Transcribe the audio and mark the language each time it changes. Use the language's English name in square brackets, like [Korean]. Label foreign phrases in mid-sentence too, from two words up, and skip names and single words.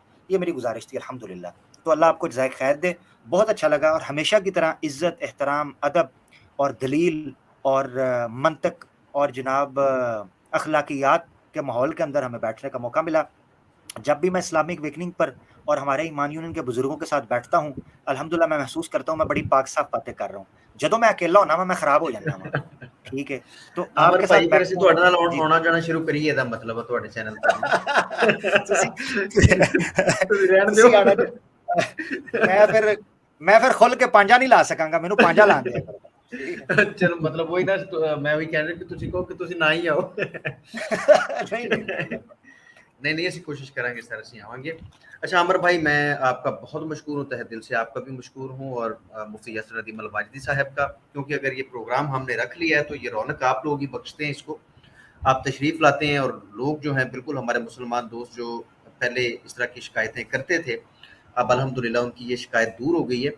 [Urdu] یہ میری گزارش تھی الحمدللہ. تو اللہ آپ کو جزائے خیر دے, بہت اچھا لگا, اور ہمیشہ کی طرح عزت, احترام, ادب اور دلیل اور منطق اور جناب اخلاقیات کے ماحول کے اندر ہمیں بیٹھنے کا موقع ملا. جب بھی میں اسلامک ویکننگ پر اور ہمارے ایمان یونین کے بزرگوں کے ساتھ بیٹھتا ہوں, الحمدللہ میں محسوس کرتا ہوں میں بڑی پاک صاف باتیں کر رہا ہوں. [Punjabi] جدوں میں اکیلا ہونا میں خراب ہو جانا وا, ٹھیک ہے. [Urdu] تو آپ عامر کے ساتھ [Punjabi] بھائی پھر ਅਸੀਂ ਤੁਹਾਡੇ ਨਾਲ [Urdu] جی [Punjabi] ਆਉਣਾ ਜਾਣਾ ਸ਼ੁਰੂ ਕਰੀਏ ਦਾ ਮਤਲਬ ਹੈ ਤੁਹਾਡੇ ਚੈਨਲ ਤੇ ਤੁਸੀਂ ਤੁਸੀਂ ਰਹਿਣ ਤੁਸੀਂ ਆਣਾ ਦਿਓ. ਮੈਂ ਫਿਰ ਖੁੱਲ ਕੇ ਪਾਂਜਾ ਨਹੀਂ ਲਾ ਸਕਾਂਗਾ, ਮੈਨੂੰ ਪਾਂਜਾ ਲਾਣ ਦਿਆ ਕਰੋ. ਚਲੋ ਮਤਲਬ ਵਹੀ ਨਾ ਮੈਂ ਵੀ ਕਹਿ ਰਿਹਾ ਕਿ ਤੁਸੀਂ ਕਹੋ ਕਿ ਤੁਸੀਂ ਨਾ ਹੀ ਆਓ. [Urdu] نہیں ایسی کوشش کریں گے سر, [Punjabi] ਅਸੀਂ آوانگے. [Urdu] اچھا عامر بھائی میں آپ کا بہت مشکور ہوں, تہ دل سے آپ کا بھی مشکور ہوں, اور مفتی یاسر ندیم الواجدی صاحب کا, کیونکہ اگر یہ پروگرام ہم نے رکھ لیا ہے تو یہ رونق آپ لوگ ہی بخشتے ہیں اس کو. آپ تشریف لاتے ہیں اور لوگ جو ہیں بالکل ہمارے مسلمان دوست جو پہلے اس طرح کی شکایتیں کرتے تھے, اب الحمدللہ ان کی یہ شکایت دور ہو گئی ہے.